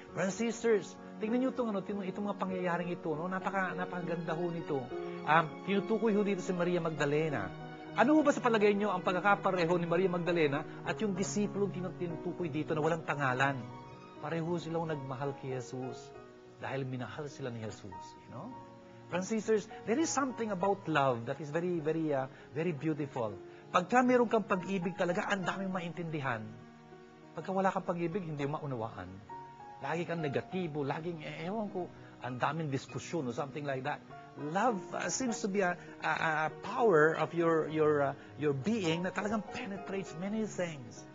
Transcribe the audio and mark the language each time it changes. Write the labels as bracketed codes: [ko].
[en] Brothers and sisters, [tl] tingnan niyo itong mga pangyayaring ito, napakaganda ho nito. Tinutukoy ho dito si Maria Magdalena. Ano ho ba sa palagay niyo ang pagkakapareho ni Maria Magdalena at yung disipulong tinutukoy dito na walang pangalan? Pareho silang nagmahal kay Jesus dahil minahal sila ni Jesus, [en] Brothers and sisters, there is something about love that is very, very, very beautiful. [tl] Pagka meron kang pag-ibig talaga, ang daming maintindihan. Pagka wala kang pag-ibig, hindi mo maunawaan. Lagi kang negatibo, laging, ewan ko, ang daming diskusyon [en] or something like that. Love seems to be a power of your being [tl] na talagang [en] penetrates many things.